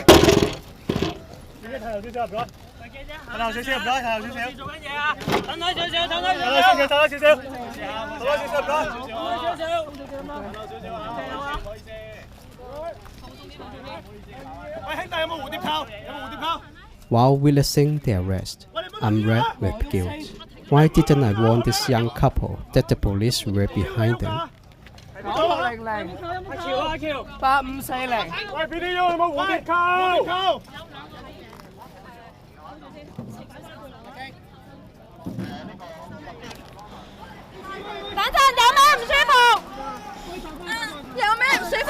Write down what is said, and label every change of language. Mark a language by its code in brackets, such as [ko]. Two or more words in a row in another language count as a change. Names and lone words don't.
[yue] 自己睇後少少，唔該。睇後少少，唔該，睇後少少。做緊嘢啊！等開少少，等開少少。等開少少，等開少少，唔該。等開少少。唔好意思。喂，兄弟有冇蝴蝶扣？有冇蝴蝶扣？ [en] While witnessing the arrest, I'm red with guilt. Why didn't I warn this young couple that the police were behind them? [yue] 900，阿喬，8540。喂，BTU有冇蝴蝶扣？等陣有咩唔舒服？有咩唔舒服？